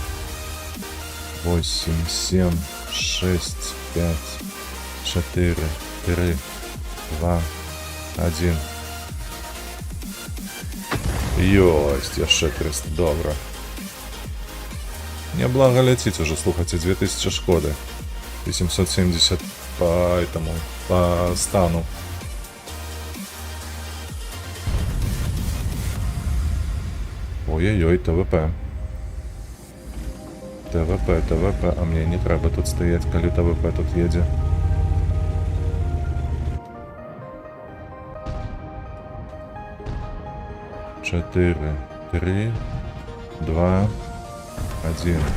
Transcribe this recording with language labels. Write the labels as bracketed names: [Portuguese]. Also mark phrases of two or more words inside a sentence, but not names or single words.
[Belarusian] 8, 7, 6, 5, 4, 3, 2, 1. Ёсць, яшчэ 300, добра. Няблага ляціць уже, слухайце, 2000 шкоды. [Russian] 870 по этому, по стану. Ой-ой-ой, [Belarusian] ТВП. ТВП, а мне не трэба тут стаяць, калі ТВП тут едзе. [Russian] Четыре, 3, 2, 1.